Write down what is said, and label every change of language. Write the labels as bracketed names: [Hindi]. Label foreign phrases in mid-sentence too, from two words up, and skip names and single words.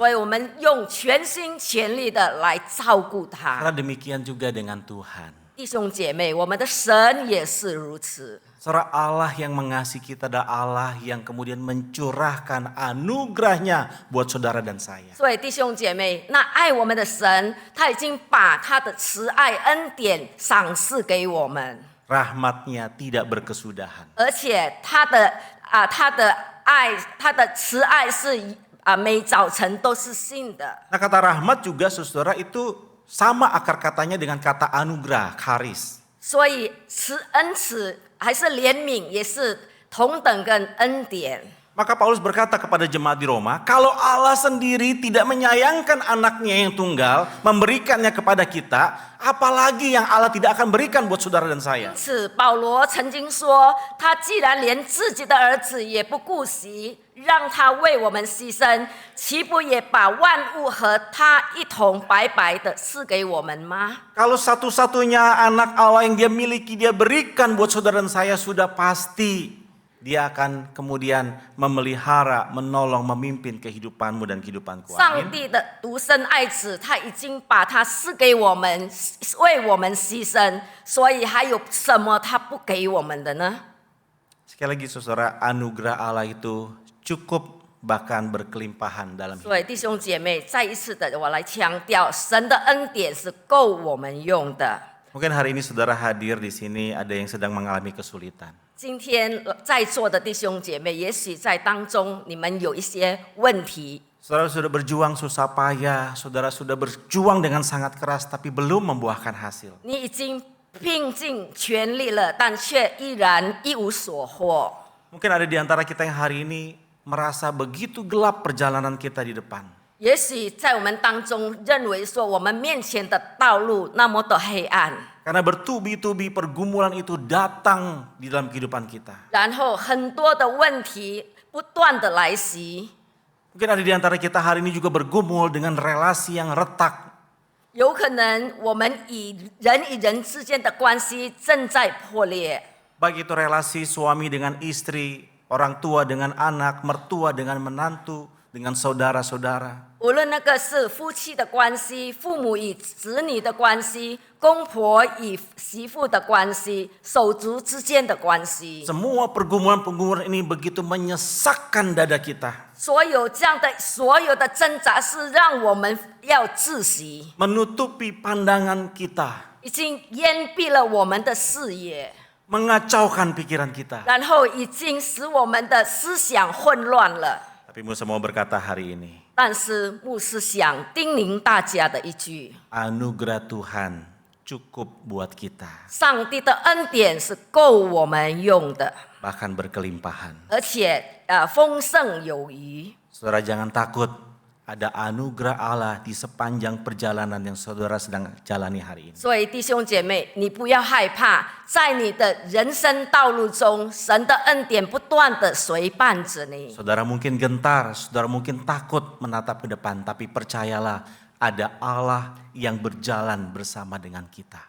[Chinese] 所以我们用全心全力的来照顾他。 [Indonesian] Karena demikian juga dengan Tuhan. [Chinese] 弟兄姐妹，我们的神也是如此。 [Indonesian] Saudara, Allah yang mengasihi kita adalah Allah yang kemudian mencurahkan anugerahnya buat saudara dan saya. [Chinese] 所以弟兄姐妹，那爱我们的神，他已经把他的慈爱恩典赏赐给我们， [Indonesian] Rahmatnya tidak berkesudahan. [Chinese] 而且他的爱，他的慈爱是每早晨都是新的。 [Indonesian] Nah, kata rahmat juga saudara itu sama akar katanya dengan kata anugerah, charis. [Chinese] 所以恩慈还是怜悯，也是同等跟恩典。 [Indonesian] Maka Paulus berkata kepada jemaat di Roma, kalau Allah sendiri tidak menyayangkan anaknya yang tunggal, memberikannya kepada kita, apalagi yang Allah tidak akan berikan buat saudara dan saya. [Chinese] 因此，保罗曾经说，他既然连自己的儿子也不顾惜，让他为我们牺牲，岂不也把万物和他一同白白的赐给我们吗？ [Indonesian] Kalau satu-satunya anak Allah yang dia miliki, dia berikan buat saudara dan saya, sudah pasti dia akan kemudian memelihara, menolong, memimpin kehidupanmu dan kehidupanku. [Chinese] 上 [Indonesian] Amin. [Chinese] 帝的独生爱子，他已经把他赐给我们，为我们牺牲，所以还有什么他不给我们的呢？ [Indonesian] Sekali lagi saudara, anugerah Allah itu cukup bahkan berkelimpahan dalam hidup. [Chinese] 所以弟兄姐妹，再一次的我来强调，神的恩典是够我们用的。 [Indonesian] Mungkin hari ini saudara hadir di sini ada yang sedang mengalami kesulitan. [Chinese] 今天在座的弟兄姐妹，也许在当中你们有一些问题， [Indonesian] Saudara sudah berjuang susah payah, saudara sudah berjuang dengan sangat keras tapi belum membuahkan hasil. [Chinese] 你已经拼尽全力了，但却依然一无所获。 [Indonesian] Mungkin ada di antara kita yang hari ini merasa begitu gelap perjalanan kita di depan. [Chinese] 也许在我们当中认为说，我们面前的道路那么的黑暗， [Indonesian] Karena bertubi-tubi pergumulan itu datang di dalam kehidupan kita. [Chinese] 然后很多的问题不断的来袭， [Indonesian] Mungkin ada di antara kita hari ini juga bergumul dengan relasi yang retak. [Chinese] 有可能我们与人之间的关系正在破裂。 [Indonesian] Baik itu relasi suami dengan istri, orang tua dengan anak, mertua dengan menantu, dengan saudara-saudara. [Chinese] 无论那个是夫妻的关系、父母与子女的关系、公婆与媳妇的关系、手足之间的关系， [Indonesian] Semua pergumulan-pergumulan ini begitu menyesakkan dada kita. [Chinese] 所有的挣扎是让我们要窒息， [Indonesian] Menutupi pandangan kita. [Chinese] 已经淹蔽了我们的视野， [Indonesian] Mengacaukan pikiran kita. [Chinese] 然后已经使我们的思想混乱了。 [Indonesian] Tapi Musa mau berkata hari ini, [Chinese] 但是牧师想叮咛大家的一句： [Indonesian] anugerah Tuhan cukup buat kita. [Chinese] 上帝的恩典是够我们用的， [Indonesian] Bahkan berkelimpahan. [Chinese] 而且丰盛有余。 [Indonesian] Saudara jangan takut, ada anugerah Allah di sepanjang perjalanan yang saudara sedang jalani hari ini. [Chinese] 所以弟兄姐妹，你不要害怕，在你的人生道路中，神的恩典不断的随伴着你。 [Indonesian] Saudara mungkin gentar, saudara mungkin takut menatap ke depan, tapi percayalah ada Allah yang berjalan bersama dengan kita.